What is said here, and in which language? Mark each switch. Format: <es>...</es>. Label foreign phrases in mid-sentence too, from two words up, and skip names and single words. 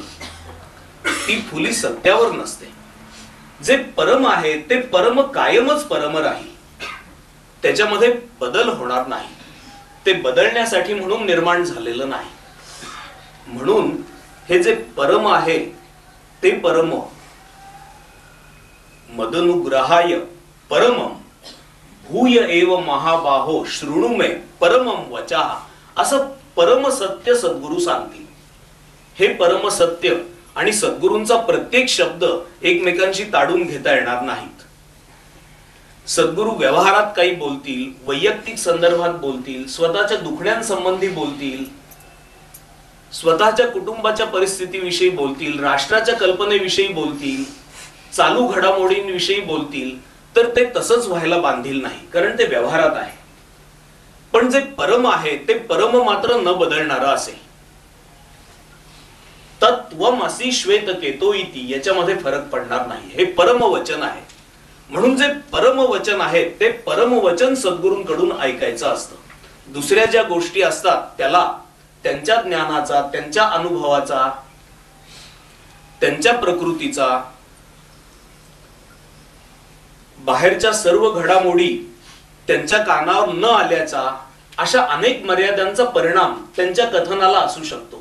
<mr>ती फुली सत्यावर नसते. जे परम आहे ते परम कायमच परम राहील. त्याच्यामध्ये बदल होणार नाही. ते बदलण्यासाठी म्हणून निर्माण झालेलं नाही. म्हणून हे जे परम आहे ते परम</mr> <sa>मदनुग्रहाय परमम भूय एव महाबाहो शृणु मे परमम वचः</sa> <mr>असं परमसत्य सद्गुरु सांगतील. हे परमसत्य आणि सद्गुरूंचा प्रत्येक शब्द एकमेकांशी ताडून घेता येणार नाहीत. सद्गुरु व्यवहारात काही बोलतील, वैयक्तिक संदर्भात बोलतील, स्वतःच्या दुखण्यांसंबंधी बोलतील, स्वतःच्या कुटुंबाच्या परिस्थितीविषयी बोलतील, राष्ट्राच्या कल्पनेविषयी बोलतील, चालू घडामोडींविषयी बोलतील, तर ते तसंच व्हायला बांधील नाही, कारण ते व्यवहारात आहे. पण जे परम आहे ते परम मात्र न बदलणारं असेल.</mr> <sa>तत्वमसि श्वेतकेतो इति</sa> <mr>याच्यामध्ये फरक पडणार नाही. हे परम वचन आहे. म्हणून जे परम वचन आहे ते परम वचन सद्गुरूंकडून ऐकायचं असतं. दुसऱ्या ज्या गोष्टी असतात त्याला त्यांच्या ज्ञानाचा, त्यांच्या अनुभवाचा, त्यांच्या प्रकृतीचा, बाहेरच्या सर्व घडामोडी त्यांच्या कानावर न आल्याचा, अशा अनेक मर्यादांचा परिणाम त्यांच्या कथनाला असू शकतो.</mr>